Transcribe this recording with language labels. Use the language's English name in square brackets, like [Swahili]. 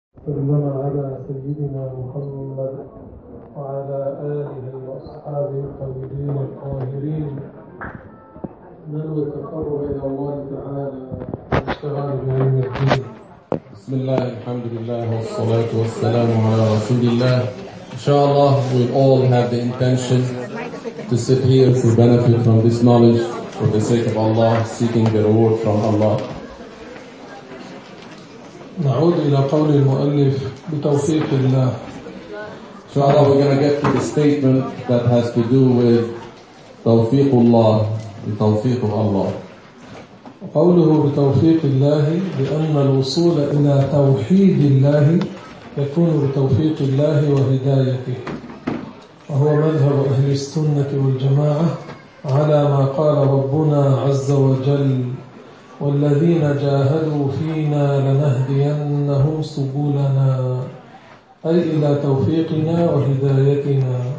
[Arabic] صلى على سيدنا محمد وعلى آله وأصحابه الطيبين الطاهرين من التقرب إلى الله تعالى واشتغال بعلم الدين. بسم الله الحمد لله والصلاة والسلام على رسول الله. [English] إن شاء الله we all have the intention to sit here to benefit from this knowledge for the sake of Allah, seeking the reward from Allah. [Arabic] نعود إلى قول المؤلف بتوفيق الله. [English] إن شاء الله we're gonna get to the statement that has to do with توفيق الله. [Arabic] بتوفيق الله. قوله بتوفيق الله لأن الوصول إلى توحيد الله يكون بتوفيق الله وهدايته، وهو مذهب أهل السنة والجماعة على ما قال ربنا عز وجل: والذين جاهدوا فينا لنهدينهم سبلنا، أي إلى توفيقنا وهدايتنا.